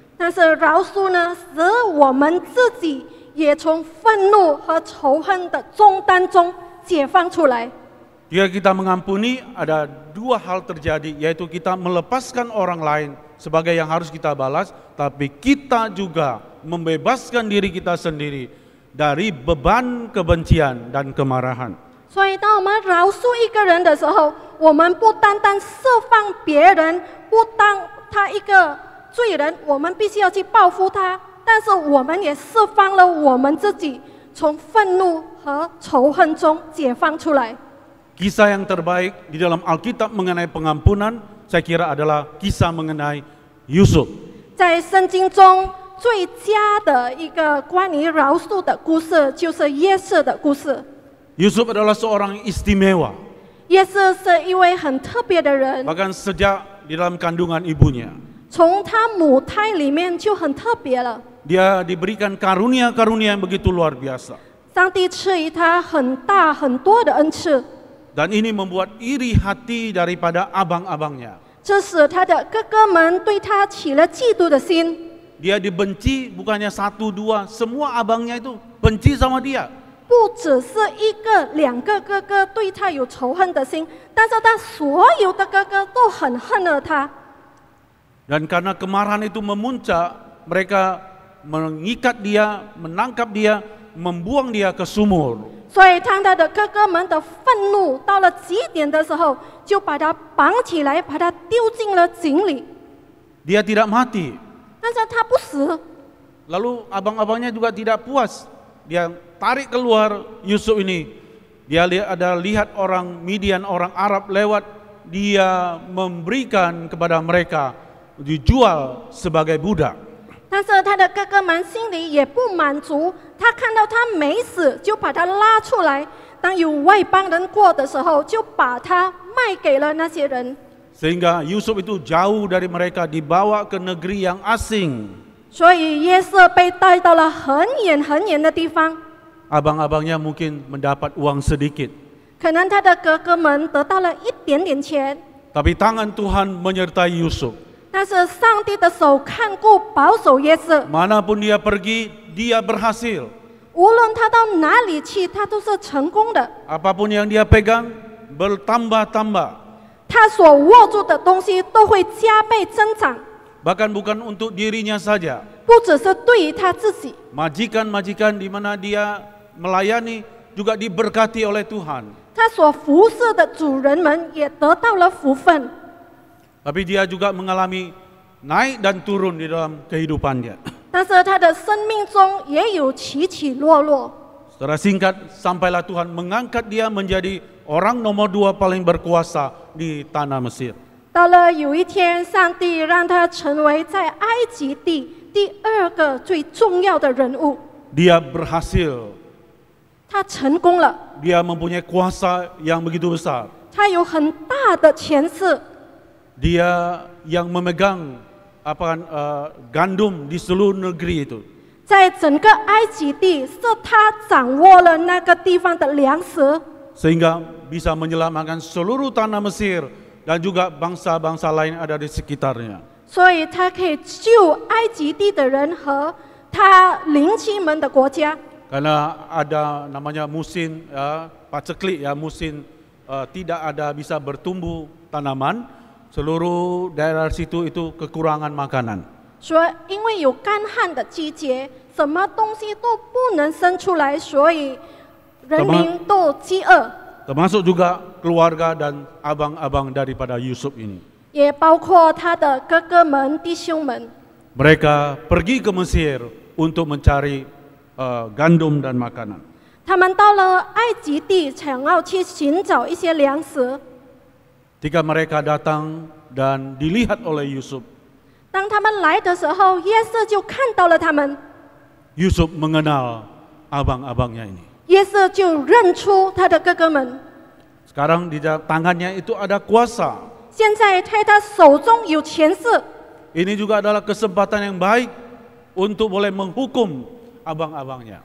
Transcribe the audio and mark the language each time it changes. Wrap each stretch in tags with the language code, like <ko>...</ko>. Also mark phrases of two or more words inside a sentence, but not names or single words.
<zh>但是饶恕呢，使我们自己也从愤怒和仇恨的重担中解放出来。</zh> <id>Jika kita mengampuni, ada dua hal terjadi, yaitu kita melepaskan orang lain sebagai yang harus kita balas, tapi kita juga membebaskan diri kita sendiri dari beban kebencian dan kemarahan.</id> <zh>所以，当我们饶恕一个人的时候，我们不单单释放别人，不当他一个罪人，我们必须要去报复他，但是我们也释放了我们自己，从愤怒和仇恨中解放出来。</zh> <id>Kisah yang terbaik di dalam Alkitab mengenai pengampunan, saya kira adalah kisah mengenai Yusuf.</id> <zh>在圣经中最佳的一个关于饶恕的故事，就是约瑟的故事。</zh> <id>Yusuf adalah seorang istimewa,</id> <zh>约瑟是一位很特别的人，</zh> <id>bahkan sejak di dalam kandungan ibunya.</id> <zh>从他母胎里面就很特别了。</zh> <id>Dia diberikan karunia-karunia yang begitu luar biasa.</id> <zh>上帝赐予他很大很多的恩赐，</zh> <id>Dan ini membuat iri hati daripada abang-abangnya.</id> <zh>这使他的哥哥们对他起了嫉妒的心。</zh> <id>Dia dibenci bukannya satu dua, semua abangnya itu benci sama dia.</id> <zh>不只是一个两个哥哥对他有仇恨的心，但是他所有的哥哥都很恨了他。</zh> <id>Dan karena kemarahan itu memuncak, mereka mengikat dia, menangkap dia, membuang dia ke sumur.</id> <zh>所以当他的哥哥们的愤怒到了极点的时候，就把他绑起来，把他丢进了井里。</zh> <id>Dia tidak mati.</id> <zh>但是他不死，</zh> <id>Lalu abang-abangnya juga tidak puas. Dia tarik keluar Yusuf ini. Dia lihat orang Midian, orang Arab lewat. Dia memberikan kepada mereka, dijual sebagai budak.</id> <zh>但是他的哥哥们心里也不满足，他看到他没死，就把他拉出来。当有外邦人过的时候，就把他卖给了那些人。</zh> <id>Sehingga Yusuf itu jauh dari mereka, dibawa ke negeri yang asing.</id> <zh>所以约瑟被带到了很远很远的地方，</zh> <id>Abang-abangnya mungkin mendapat uang sedikit.</id> <zh>可能他的哥哥们得到了一点点钱，</zh> <id>Tapi tangan Tuhan menyertai Yusuf.</id> <zh>但是上帝的手看顾保守约瑟，</zh> <id>Manapun dia pergi, dia berhasil.</id> <zh>无论他到哪里去，他都是成功的。</zh> <id>Apapun yang dia pegang, bertambah-tambah.</id> <zh>他所握住的东西都会加倍增长。</zh> <id>Bahkan bukan untuk dirinya saja,</id> <zh>不只是对于他自己，</zh> <id>majikan-majikan di mana dia melayani juga diberkati oleh Tuhan.</id> <zh>他所服侍的主人们也得到了福分。</zh> <id>Tapi dia juga mengalami naik dan turun di dalam kehidupannya.</id> <zh>但是他的生命中也有起起落落。</zh> <id>Secara singkat, sampailah Tuhan mengangkat dia menjadi orang nomor 2 paling berkuasa di tanah Mesir.</id> <zh>到了有一天，上帝让他成为在埃及地第2个最重要的人物。</zh> <id>Dia berhasil,</id> <zh>他成功了，</zh> <id>dia mempunyai kuasa yang begitu besar.</id> <zh>他有很大的权势，</zh> <id>Dia yang memegang gandum di seluruh negeri itu.</id> <zh>在整个埃及地是他掌握了那个地方的粮食，</zh> <id>Sehingga bisa menyelamatkan seluruh tanah Mesir dan juga bangsa-bangsa lain ada di sekitarnya.</id> <zh>所以他可以救埃及地的人和他邻亲们的国家。</zh> <id>Karena ada namanya musim paceklik ya, musim tidak ada bisa bertumbuh tanaman, seluruh daerah situ itu kekurangan makanan.</id> <zh>说因为有干旱的季节，什么东西都不能生出来，所以人民都饥饿。</zh> <id>Termasuk juga keluarga dan abang-abang daripada Yusuf ini.</id> <zh>也包括他的哥哥们、弟兄们，</zh> <id>Mereka pergi ke Mesir untuk mencari gandum dan makanan.</id> <zh>他们到了埃及地，想要去寻找一些粮食。</zh> <id>Ketika mereka datang dan dilihat oleh Yusuf,</id> <zh>当他们来的时候，约瑟就看到了他们，</zh> <id>Yusuf mengenal abang-abangnya ini.</id> <zh>约瑟就认出他的哥哥们。</zh> <id>Sekarang di tangannya itu ada kuasa.</id> <zh>现在在他手中有权势，</zh> <id>Ini juga adalah kesempatan yang baik untuk boleh menghukum abang-abangnya.</id>